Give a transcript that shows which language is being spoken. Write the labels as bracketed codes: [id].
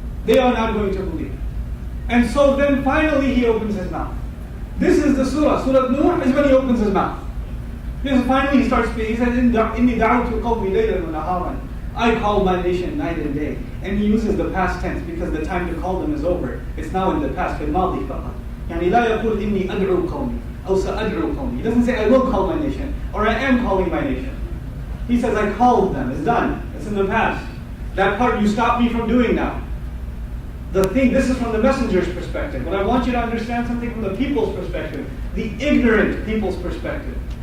[en] They are not going to believe. And so then finally he opens his mouth. This is the surah. Surah Nuh is when he opens his mouth. Because finally he starts speaking. He says, [ar] Inni da'utu qawmi laylan wa naharan. [en] I call my nation night and day. And he uses the past tense because the time to call them is over. It's now in the past. [ar] فِالْمَاضِي فَقَط. يعني لا يقول إني أدعو قومي أو سأدعو قومي. [en] He doesn't say I will call my nation or I am calling my nation. He says I called them. It's done. It's in the past. That part you stop me from doing now. This is from the messenger's perspective. But I want you to understand something from the people's perspective. The ignorant people's perspective.